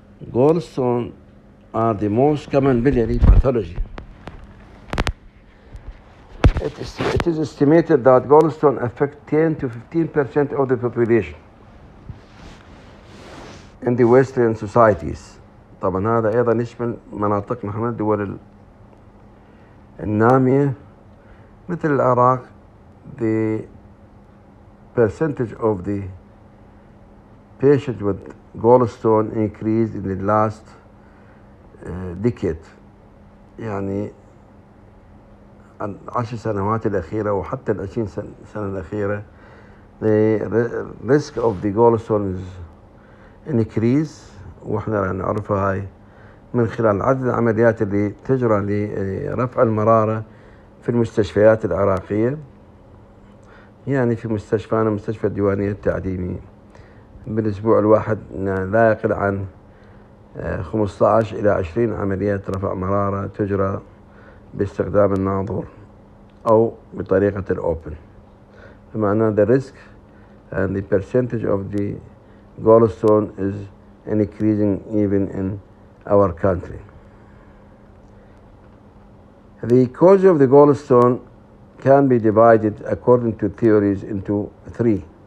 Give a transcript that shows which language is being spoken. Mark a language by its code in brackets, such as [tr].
[en] Gallstone are the most common biliary pathology. It is estimated that gallstone affect 10 to 15% of the population in the Western societies. [ar] طبعا هذا أيضا يشمل مناطقنا احنا الدول النامية مثل العراق. [en] The percentage of the patients with gallstone increased in the last decade. [ar] يعني العشر سنوات الأخيرة وحتى العشرين سنة الأخيرة [en] the risk of the gallstone is increase. [ar] واحنا نعرفها هاي من خلال عدد العمليات اللي تجرى لرفع المرارة في المستشفيات العراقية. يعني في مستشفانا مستشفى الديوانية التعليمي بالأسبوع الواحد لا يقل عن 15 إلى 20 عملية رفع مرارة تجرى باستخدام الناظور أو بطريقة الأوبن. [en] بمعنى the risk and the percentage of the gallstone is increasing even in our country. The cause of the gallstone can be divided according to theories into three.